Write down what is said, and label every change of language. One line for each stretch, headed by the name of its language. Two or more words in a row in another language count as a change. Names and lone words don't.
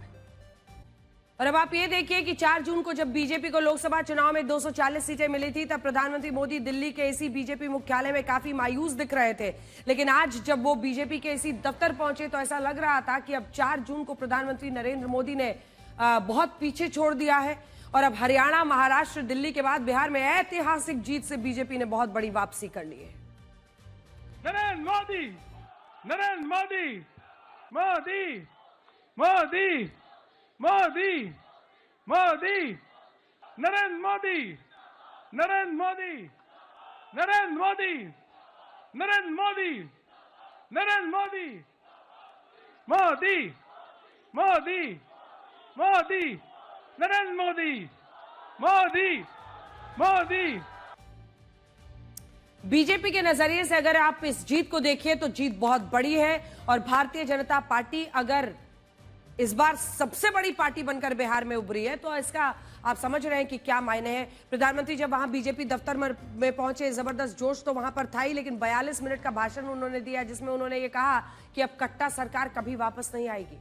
Hindi: और अब आप ये देखिए कि 4 जून को जब बीजेपी को लोकसभा चुनाव में 240 सीटें मिली थी तब प्रधानमंत्री मोदी दिल्ली के इसी बीजेपी मुख्यालय में काफी मायूस दिख रहे थे। लेकिन आज जब वो बीजेपी के इसी दफ्तर पहुंचे तो ऐसा लग रहा था कि अब 4 जून को प्रधानमंत्री नरेंद्र मोदी ने बहुत पीछे छोड़ दिया है और अब हरियाणा, महाराष्ट्र, दिल्ली के बाद बिहार में ऐतिहासिक जीत से बीजेपी ने बहुत बड़ी वापसी कर ली है। नरेंद्र मोदी, नरेंद्र मोदी, मोदी, मोदी, मोदी, मोदी, नरेंद्र मोदी, नरेंद्र मोदी, नरेंद्र मोदी, नरेंद्र मोदी, नरेंद्र मोदी, मोदी, मोदी, मोदी, नरेंद्र मोदी, मोदी, मोदी। बीजेपी के नजरिए से अगर आप इस जीत को देखिए तो जीत बहुत बड़ी है और भारतीय जनता पार्टी अगर इस बार सबसे बड़ी पार्टी बनकर बिहार में उभरी है तो इसका आप समझ रहे हैं कि क्या मायने हैं। प्रधानमंत्री जब वहां बीजेपी दफ्तर में पहुंचे, जबरदस्त जोश तो वहां पर था ही, लेकिन 42 मिनट का भाषण उन्होंने दिया जिसमें उन्होंने ये कहा कि अब कट्टा सरकार कभी वापस नहीं आएगी।